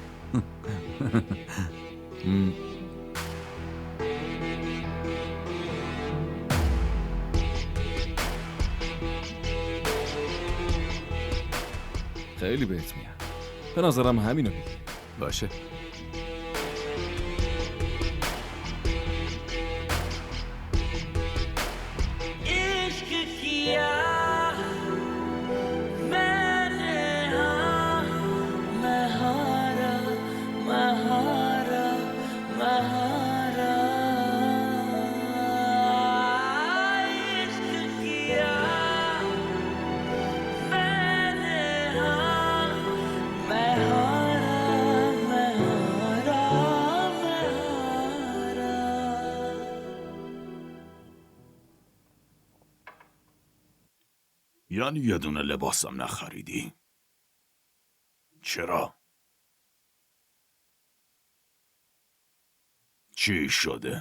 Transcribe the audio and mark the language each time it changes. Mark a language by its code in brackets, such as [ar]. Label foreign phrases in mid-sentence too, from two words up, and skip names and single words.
[fa] خیلی بهت میاد. به نظرم همینو میگی. باشه. [hi] इश्क किया मैंने हाँ मैं हारा मैं हारा मैं हारा इश्क किया मैंने हाँ मैं हारा मैं हारा मैं हारा [fa] یعنی یه دونه لباسم نخریدی؟ چرا؟ چی شده؟